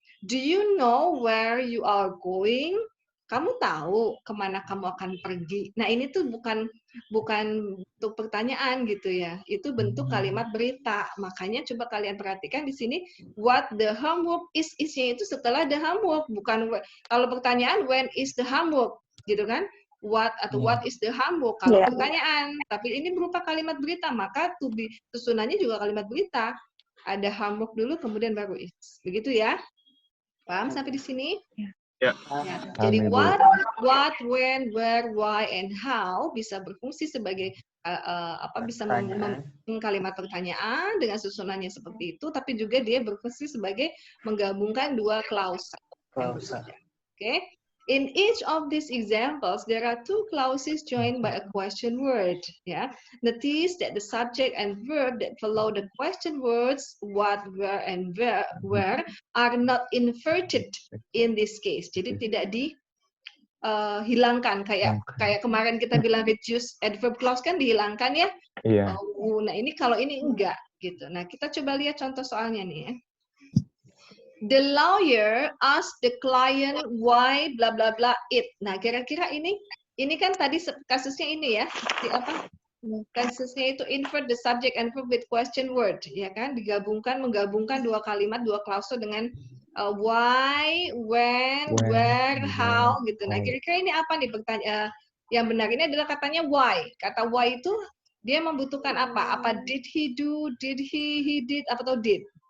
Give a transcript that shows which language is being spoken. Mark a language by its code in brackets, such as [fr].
[en] Do you know where you are going? [id] Kamu tahu kemana kamu akan pergi. Nah, ini tuh bukan bentuk pertanyaan gitu ya. Itu bentuk kalimat berita. Makanya coba kalian perhatikan di sini [en] what the homework is- [id] nya itu setelah the homework, bukan kalau pertanyaan [en] when is the homework [id] gitu kan? What atau what is the homework kalau pertanyaan. Tapi ini berupa kalimat berita, maka susunannya juga kalimat berita. Ada homework dulu kemudian baru is. Begitu ya. Paham sampai di sini? Ya. Ya. Jadi [en] what, when, where, why, and how [id] bisa berfungsi sebagai bisa kalimat pertanyaan dengan susunannya seperti itu, tapi juga dia berfungsi sebagai menggabungkan dua klausa. Oke. [en] In each of these examples, there are two clauses joined by a question word. Yeah. Notice that the subject and verb that follow the question words, what, where, and where are not inverted in this case. [id] Jadi tidak dihilangkan kayak kemarin kita bilang reduce adverb clause kan dihilangkan ya. Iya. Nah ini kalau ini enggak gitu. Nah kita coba lihat contoh soalnya nih ya. [en] The lawyer asked the client why bla bla bla it. [id] Nah, kira-kira ini kan tadi kasusnya ini ya. Kasusnya itu [en] invert the subject and verb with question word, [id] ya kan? Menggabungkan dua kalimat, dua klausa dengan why, when, where, how gitu. Nah, kira-kira ini apa nih pertanyaan yang benar? Ini adalah katanya why. Kata why itu dia membutuhkan apa? Apa [en] did he do, did he did, [id] atau did?